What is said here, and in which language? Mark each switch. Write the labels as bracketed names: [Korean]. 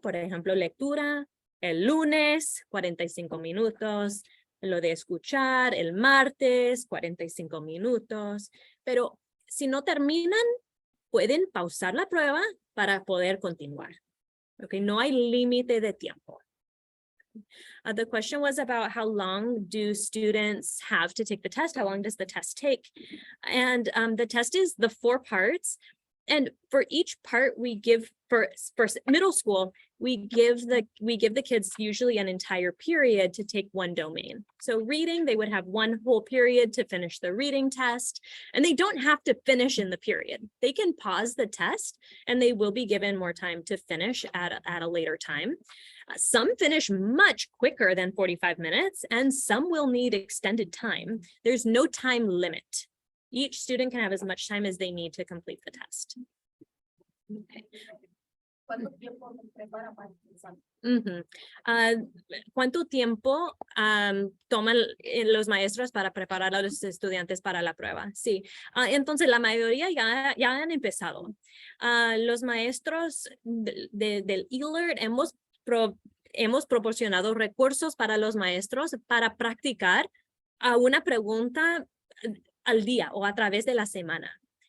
[Spanish] Por ejemplo, lectura el lunes, 45 minutos. Lo de escuchar el martes, 45 minutos. Pero si no terminan, pueden pausar la prueba para poder continuar. Okay, no hay límite de tiempo. [English] The question was about how long do students have to take the test? How long does the test take? And the test is the 4 parts. And for each part, we give for middle school, we give the kids usually an entire period to take one domain. So reading, they would have one whole period to finish the reading test, and they don't have to finish in the period. They can pause the test, and they will be given more time to finish at a later time. Some finish much quicker than 45 minutes, and some will need extended time. There's no time limit. Each student can have as much time as they need to complete the test. Okay. [Spanish] ¿Cuánto tiempo se prepara para el examen? ¿Cuánto tiempo toman los maestros para preparar a los estudiantes para la prueba? Sí, entonces la mayoría ya han empezado. Los maestros del e-alert hemos proporcionado recursos para los maestros para practicar a una pregunta al día o a través de la semana.